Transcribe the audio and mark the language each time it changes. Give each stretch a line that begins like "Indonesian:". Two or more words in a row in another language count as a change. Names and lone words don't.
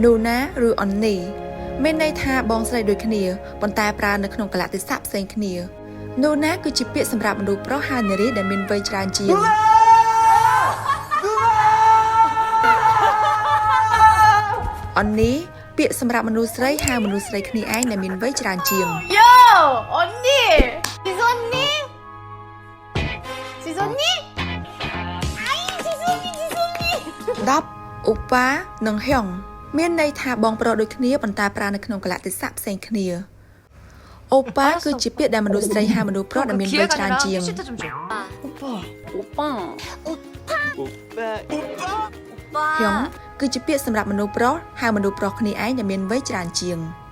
Khmer: Nuna ឬ Onni មានន័យថាបងស្រីដូចគ្នាប៉ុន្តែប្រើនៅក្នុងកលៈទេសៈផ្សេងគ្នា Nuna គឺជាពាក្យសម្រាប់មនុស្សប្រុសហើយនារីដែលមានវ័យច្រើនជាង Onni ពាក្យសម្រាប់មនុស្សស្រីហៅមនុស្សស្រីគ្នាឯងដែលមានវ័យច្រើនជាង
Korean: Yo! 언니! 지선님? 지선님? 아이 지선님! 10.
Khmer: Upa និង Hyung មានន័យថាបងប្រុសដូចគ្នាប៉ុន្តែប្រើនៅក្នុងកលៈទេសៈផ្សេងគ្នា Opa គឺជាពាក្យដែលមនុស្សស្រីហៅមនុស្សប្រុសដែលមានវ័យច្រើនជាង Hyung គឺជាពាក្យសម្រាប់មនុស្សប្រុសហៅមនុស្សប្រុសគ្នាឯងដែលមានវ័យច្រើនជាង